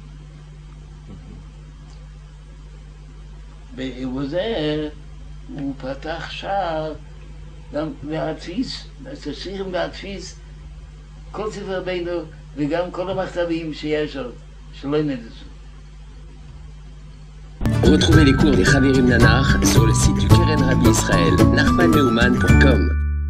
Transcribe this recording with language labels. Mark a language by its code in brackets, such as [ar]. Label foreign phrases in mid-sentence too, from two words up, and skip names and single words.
[he] ובזה הוא פתח שער גם להדפיס, צריכים להדפיס כל ספר רבינו וגם כל המכתבים שיש עוד, שלא נדעו. [fr] Retrouvez les cours des Chavirim Nanar sur le site du Keren Rabbi Israël, nachmanneumann.com.